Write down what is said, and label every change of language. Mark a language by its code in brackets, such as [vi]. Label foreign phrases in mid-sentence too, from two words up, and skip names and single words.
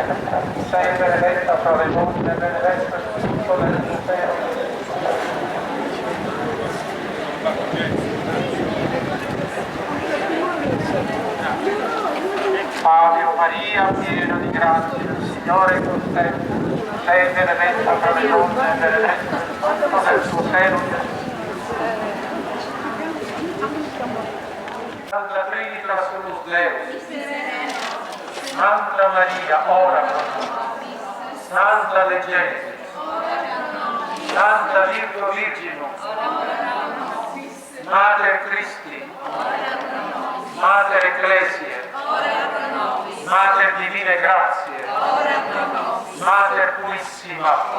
[it] Sei benedetta fra le donne, benedetto il frutto del tuo seno, Ave Maria, piena di grazia, il Signore è con te. Sei benedetta fra le donne, benedetto il frutto del tuo seno, Gesù. [la] Santa Trinitas Unus Deus, Santa Maria, ora pro nobis, Santa Leggendi, Santa Virgo Virginum, Mater Christi, Mater Ecclesiae, Mater Divine Grazie, Mater Purissima,